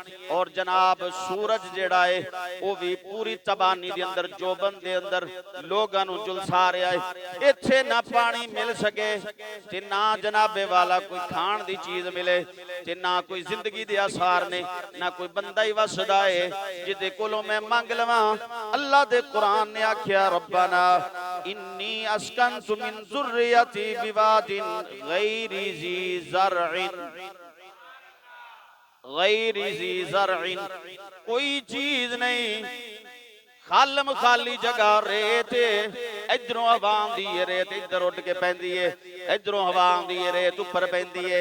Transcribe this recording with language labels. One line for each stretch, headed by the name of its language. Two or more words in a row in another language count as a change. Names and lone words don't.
Punjabi: اور جناب سورج جیہڑا ہے وہ بھی پوری تابانی دے اندر، جوبن دے اندر لوکاں نوں جھلسا رہا ہے. ایتھے نہ پانی مل سکے تے نہ جنابے والا کوئی کھان دی چیز ملے، تے نہ کوئی زندگی دے آثار نے، نہ کوئی بندہ ہی وسدا ہے جدے کولوں میں منگ لواں. اللہ دے قرآن نے آکھیا
Arabic: ربنا إني أسكنت من ذريتي بواد غير ذي زرع، غير ذي زرع,
Punjabi: गैरि ज़ी ज़रइन, کوئی چیز نہیں، خالم خالی جگہ ریت، ادھروں ہوا آندی ہے، ریت ادھر اڑ کے پیندی ہے، ادھروں ہوا آندی ہے، ریت اوپر پیندی ہے.